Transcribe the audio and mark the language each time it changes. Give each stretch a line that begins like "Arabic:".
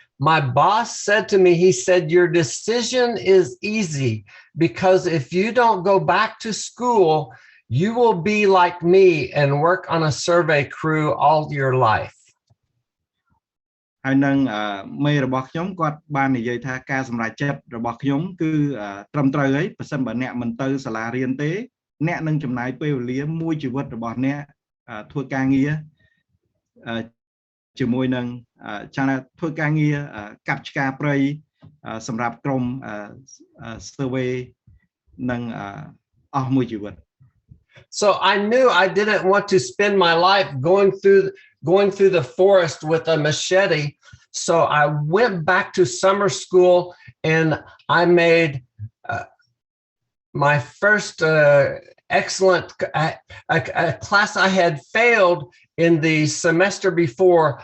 English: My boss said to me, he said, your decision is easy because if you don't go back to school, you will be like me and work on a survey crew all your life.
Khmer: ហើយនឹងមេរបស់ខ្ញុំគាត់បាននិយាយថាការសម្រេចចិត្តរបស់ខ្ញុំគឺត្រឹមត្រូវហើយបើសិនបើអ្នកមិនទៅសាលារៀនទេអ្នកនឹងចំណាយពេលវេលាមួយជីវិតរបស់អ្នកធ្វើការងារជាមួយនឹងចាំថាធ្វើការងារកាប់ឆ្ការព្រៃសម្រាប់ក្រុម survey នឹងអស់មួយជីវិត
English: So I knew I didn't want to spend my life going through the forest with a machete. So I went back to summer school and I made my first excellent a class I had failed in the semester before.